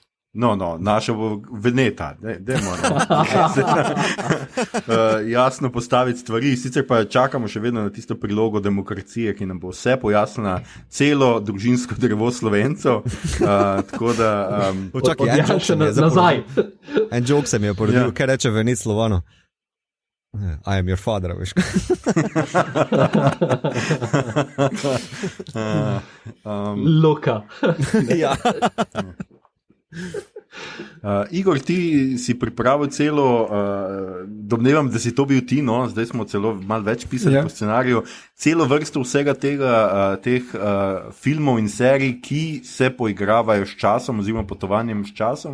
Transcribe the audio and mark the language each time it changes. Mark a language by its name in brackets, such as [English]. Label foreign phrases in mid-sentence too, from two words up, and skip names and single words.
[Slovenian] No, naša bo Veneta, jasno postaviti stvari, sicer pa čakamo še vedno na tisto prilogo demokracije, ki nam bo vse pojasnila, celo družinsko drevo Slovencev, tako da... nazaj. En joke se mi je porodil, kaj reče Venec Slovano? [English] I am your father, [Slovenian] veš. Loka. Ja. Igor, ti si pripravil celo, domnevam, da si to bil ti, no, zdaj smo celo malo več pisali po scenariju, celo vrsto vsega teh filmov in serij, ki se poigravajo s časom oziroma potovanjem s časom.